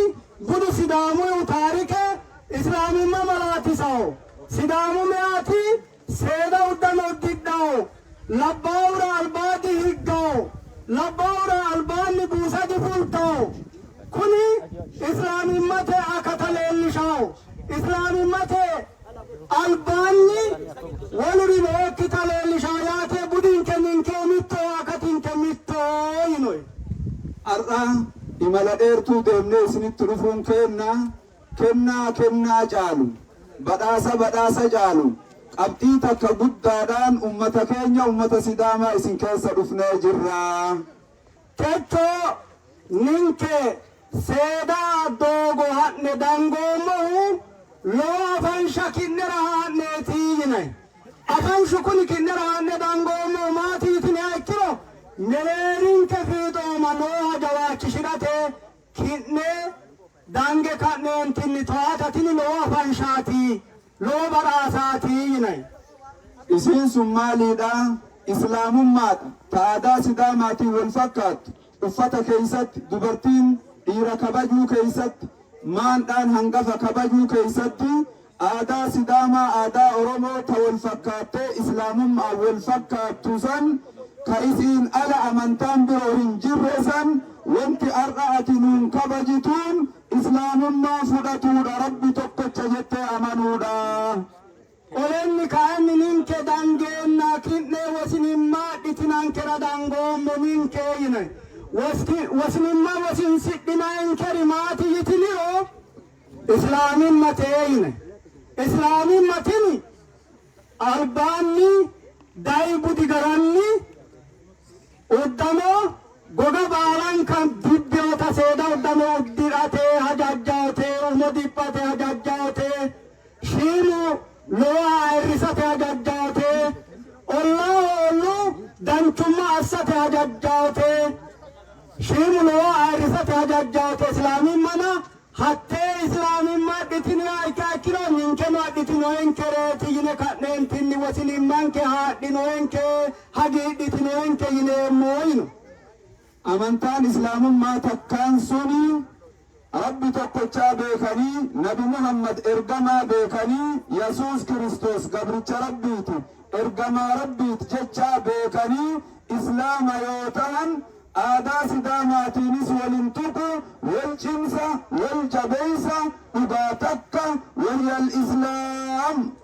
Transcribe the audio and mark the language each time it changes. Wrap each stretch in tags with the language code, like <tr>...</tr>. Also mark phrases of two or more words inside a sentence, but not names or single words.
<sid>budu sidaamuyu taarike islaamimma malaatisaho sidaamu meyaati seeda uddano uddidhaho labbaahura albaadi higgaho labbaahura albaanni buusadi fultaho kuni islaamimmate akata leellishaho islaamimmate albaanni walurino ekkita leellishaho yaate budinke ninke mitto akatinke mitto yinoy</sid> <om>Har'a imala dheertuu deemnee isinitti dhufuun kennaa caalu badhaasa caalu qabxii takka guddaadhaan ummata keenya ummata sidaamaa isin keessa dhufnee jirra.</om> <sid>Techo ninke seedaa doogo hadne dangoomohu loo afansha kinnera haadneetii yinay afanshu kuni kinnera haadne dangoomohu maatiitine ikkiro mereerinke fiixooma nooha jawaachishidhate kinne dange ka'neentinni to'atatini loo afanshaatii loo badhaasaatii yinay</sid> <om>Isiin sun maaliidha? Islaamummaadha. Aadaa sidaamaatiin wal fakkaattu. Uffata keessatti dubartiin dhiira kabajuu keessatti maandhaan hangafa kabajuu keessatti aadaa sidaamaa aadaa oromoo ta wal fakkaattee islaamummaa wal fakkaattu san ka isiin ala amantaan biroo hin jirre san wanti har'a ati nuun kabajituun islaamummaa fudhatuudha rabbi tokkocha jettee amanuudha.</om> <sid>Olenni kaanni ninke dangeenna kinne wasinimma dhitinankera dangoommo ninke yine wasinimma wasin sidhinaankeri maati yitiniro islaamimmatee yine islaamimmatini albaanni daybudi garanni uddamo goga baalan kan dibbiyoota seeda uddamo uddirate hajajjaate umo dibbate hajajjaate shiimu loa ayrisate hajajjaate ollaa ollu danchumma assate hajajjaate shiimu loa ayrisate hajajjaate islaamimmana hattee islaamimma dhitini ayka ikkiro ninkeno adhitinoenkereeti yine ka'neentinni wasinimmanke haadhinoenke hagiidhitinoenke yineemmoo yino</sid> <om>amantaan islaamummaa takkaan suni rabbi tokkochaa beekanii nabi muhammad ergamaa beekanii yesuus kiristoos gabricha rabbiiti ergamaa rabbiiti jechaa beekanii islaama yoo ta'an aadaa sidaamaatiinis walin tuqu wal cimsa wal jabeeysa dhugaa takka wayyal islaam</om>